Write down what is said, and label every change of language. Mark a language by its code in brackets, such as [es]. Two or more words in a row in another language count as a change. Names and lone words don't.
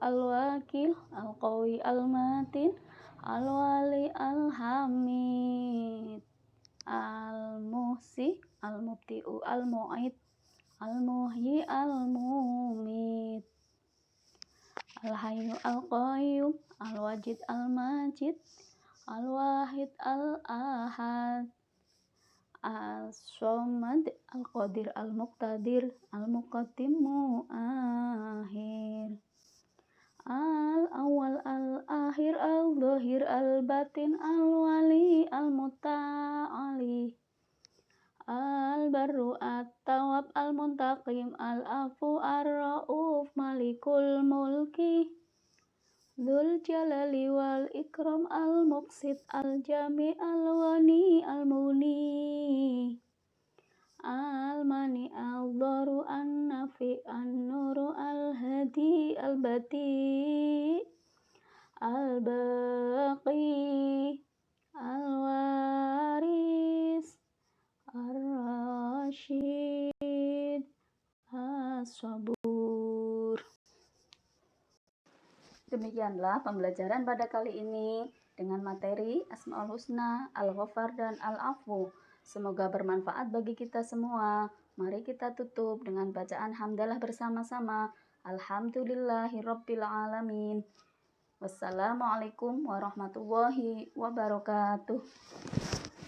[ar] الوكيل القوي المتين الولي الحميد المحصي المبدئ المعيد المحيي المميت الحي القيوم الواجد الماجد الواحد الأحد, الصمد القادر المقتدر المقدم المؤخر الأول الآخر الظاهر الباطن الوالي المتعالي البر التواب المنتقم العفو الرؤوف مالك الملك ذو الجلال والإكرام المقسط الجامع الغني المغني المانع الضار النافع النور الهادي البديع الباقي الوارث الرشيد الصبور. [id] Demikianlah pembelajaran pada kali ini dengan materi Asmaul Husna, Al-Ghaffar, dan Al-Afu. Semoga bermanfaat bagi kita semua. Mari kita tutup dengan bacaan hamdalah bersama-sama. [ar] الحمد لله رب العالمين والسلام عليكم ورحمة الله وبركاته.